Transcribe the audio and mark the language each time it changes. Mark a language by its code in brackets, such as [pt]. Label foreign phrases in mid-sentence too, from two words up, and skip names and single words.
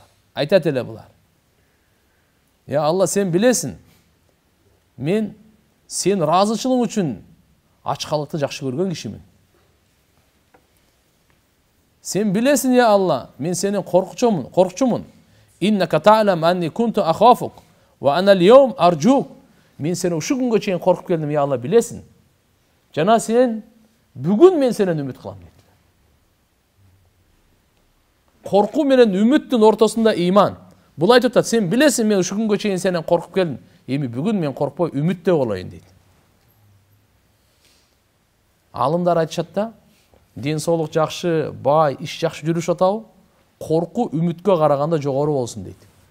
[ky] Айтат эле булар. Я Алла, сен билесиң, мен сен разычылык үчүн ачкалыкты жакшы көргөн кишимин. Сен билесиң, я Алла, мен сенин коркчумун. [ar] إنك تعلم أني كنت أخافك وأنا اليوم أرجوك. [ky] Мен сени ушу күнгө чейин коркуп келдим, я Алла, билесиң. Жана сен бүгүн мен сенен үмүт кылам дейт. Корку менен үмүттүн ортосунда иман. Бул айтып атат, сен билесиң, мен ушу күнгө чейин сенен коркуп келдим. Эми бүгүн мен коркпой үмүттө болоюн дейт. Алымдар айтышат да, ден соолук жакшы, бай, иш жакшы жүрүш атабы, корку үмүткө караганда жогору болсун дейт.